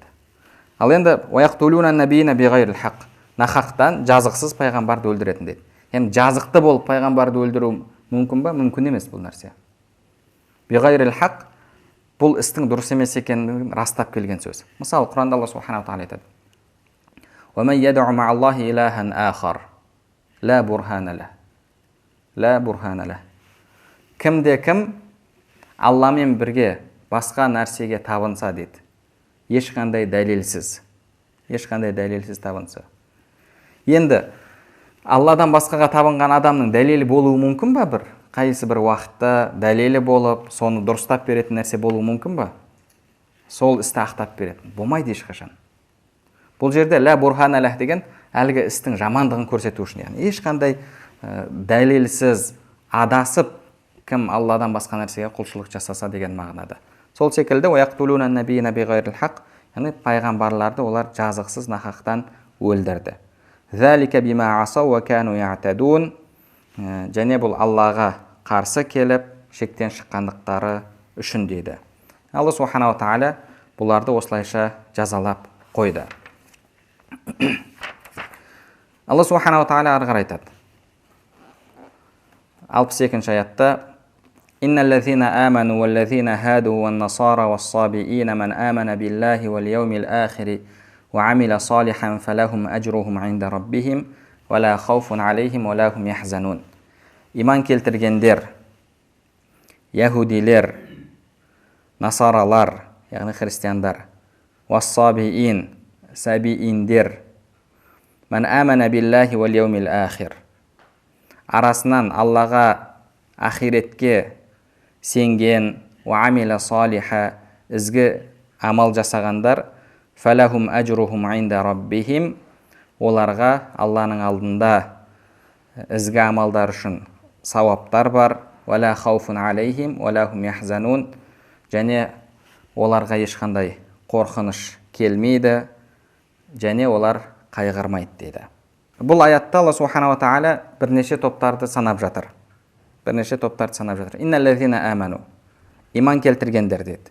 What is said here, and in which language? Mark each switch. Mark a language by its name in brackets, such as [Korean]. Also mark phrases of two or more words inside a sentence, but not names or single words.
[Kazakh] Ал енді [Arabic] ويقتلون النبيين بغير الحق, [Kazakh] нахақтан жазықсыз пайғамбарды өлдіретін дейді. Енді жазықты болып пайғамбарды өлдіру мүмкін ба? Мүмкін емес бұл нәрсе. [Arabic] بغير الحق [Kazakh] бұл істің дұрыс емес екендігін растап келген сөз. Мысалы, Құранда Алла [Arabic] سبحانه وتعالى [Kazakh] айтады: [Arabic] وَمَنْ يَدْعُ مَعَ اللَّهِ إِلَٰهًا آخَرَ لَا بُرْهَانَ لَهُ. [Kazakh] Кімде-кім Алламен бірге басқа нәрсеге табынса дейді. Ешқандай дәлелсіз табынса. Енді Алладан басқаға табынған адамның дәлелі болуы мүмкін ба бір? Қайсы бір уақытта дәлелі болып, соны дұрыстап беретін нәрсе болуы мүмкін ба? Сол істі ақтап беретін. Болмайды ешқашан. Бұл жерде [Arabic] لا برهان له [Kazakh] деген әлгі істің жамандығын көрсету үшін. Яғни ешқандай дәлелсіз адасып кім Алладан басқа нәрсеге құлшылық жасаса деген мағынада. Сол секілді [Arabic] ويقتلون النبيين بغير الحق, [Kazakh] яғни пайғамбарларды олар жазықсыз нахақтан өлдірді. [Arabic] ذلك بما عصوا وكانوا يعتدون. [Kazakh] Және бұл Аллаға қарсы келіп шектен шыққандықтары үшін дейді. Алла [Arabic] سبحانه وتعالى [Kazakh] бұларды осылайша жазалап қойды. Алла [Arabic] سبحانه وتعالى [Kazakh] ары қарай айтады. 62-ші аятта: [Arabic] إن الذين آمنوا والذين هادوا والنصارى والصابئين من آمن بالله واليوم الآخر وعمل صالحا فلهم أجرهم عند ربهم ولا خوف عليهم ولا هم يحزنون. [Kazakh] Иман келтіргендер, яһудилер, насаралар, яғни христиандар, вас-сабиин, сабииндер, [Arabic] من آمن بالله واليوم الآخر, [Kazakh] арасынан Аллаға ахиретке сенген, [Arabic] وعمل صالحا, [Kazakh] ізгі амал жасағандар, [Arabic] فلهم أجرهم عند ربهم, [Kazakh] оларға Алланың алдында ізгі амалдар үшін сауаптар бар, [Arabic] ولا خوف عليهم ولا هم يحزنون, [Kazakh] және оларға ешқандай қорқыныш келмейді, және олар қайғырмайды дейді. Бұл аятта Алла [Arabic] سبحانه وتعالى [Kazakh] бірнеше топтарды санап жатыр. [Arabic] إن الذين آمنوا, [Kazakh] иман келтіргендер дейді.